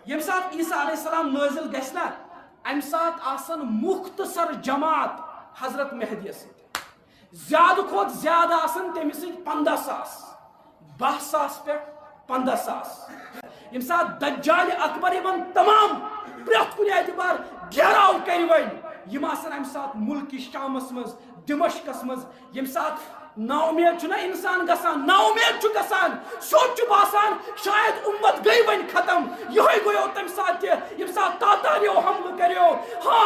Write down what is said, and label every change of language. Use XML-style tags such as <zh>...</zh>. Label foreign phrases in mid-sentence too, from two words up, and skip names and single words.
<ks>یم سات عیسیٰ علیہ السلام نازل گھنا ام سات آسن مختصر جماعت حضرت مہدی زیادہ کھوت زیادہ آسن تمہ سۭتۍ 15,000 12,000 پہ 15,000 یم سات دجال اکبر یمن تمام پرٛٮ۪تھ کُنہِ اعتبار گھیراو کر ون یم آسن ام سات ملک شامس مز دمشقس مز یم سات نا امید چھُنہ انسان گژھان نا امید چھُ گژھان سیوٚد چھُ باسان شاید امت گئی ون ختم یہ گوٚیو تمہِ ساتہٕ تہِ یم ساتہٕ تاتاریو حملہٕ کریو ہاں</ks>